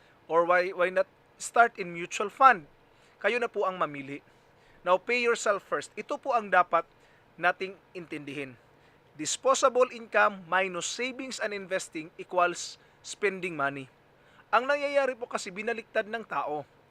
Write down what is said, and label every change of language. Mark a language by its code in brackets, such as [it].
[en] Or why not start in mutual fund? [tl] Kayo na po ang mamili. [en] Now, pay yourself first. [tl] Ito po ang dapat nating intindihin. [en] Disposable income minus savings and investing equals spending money. [tl] Ang nangyayari po kasi binaliktad ng tao.